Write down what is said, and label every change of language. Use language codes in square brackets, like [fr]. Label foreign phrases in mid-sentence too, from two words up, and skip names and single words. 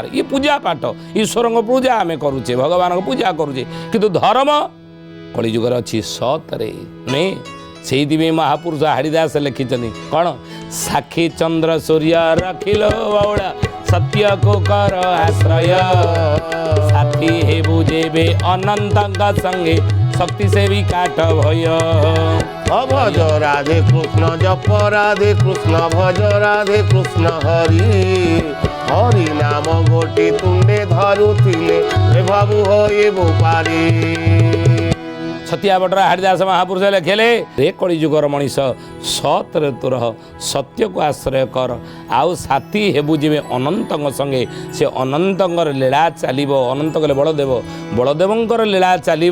[or] ଇଏ ପୂଜା ପାଠ, ଈଶ୍ୱରଙ୍କ ପୂଜା ଆମେ କରୁଛେ, ଭଗବାନଙ୍କ ପୂଜା କରୁଛେ, କିନ୍ତୁ ଧର୍ମ କଳିଯୁଗରେ ଅଛି ସତରେ ନୁହେଁ। ସେଇଥିପାଇଁ ମହାପୁରୁଷ ହାଡ଼ିଦାସ ଲେଖିଛନ୍ତି କ'ଣ? ସାକ୍ଷୀ ଚନ୍ଦ୍ର ସୂର୍ଯ୍ୟ ରଖିଲ ବଉଳା ସତ୍ୟକୁ କର ଆଶ୍ରୟ ସାଥୀ ହେବୁ ଯେବେ ଅନନ୍ତଙ୍କ ସଙ୍ଗେ ଶକ୍ତି ସେବି କାଟ ଭୟ। ଭଜ ରାଧେ କୃଷ୍ଣ ଜପ ରାଧେ କୃଷ୍ଣ ଭଜ ରାଧେ କୃଷ୍ଣ ହରି ହରି ନାମ ଗୋଟେ ତୁଣ୍ଡେ ধরুଥିଲେ ଏ ଭାବୁ ହୋଇବୁ ପାରି। ଛତିଆବଟର ହାଡ଼ିଦାସ ମହାପୁରୁଷ ଲେଖିଲେ, ରେ କଳିଯୁଗର ମଣିଷ ସତରେ ତୁ ରହ, ସତ୍ୟକୁ ଆଶ୍ରୟ କର, ଆଉ ସାଥୀ ହେବୁ ଯେବେ ଅନନ୍ତଙ୍କ ସଙ୍ଗେ। ସେ ଅନନ୍ତଙ୍କର ଲୀଳା ଚାଲିବ। ଅନନ୍ତ କଲେ ବଳଦେବ, ବଳଦେବଙ୍କର ଲୀଳା ଚାଲିବ।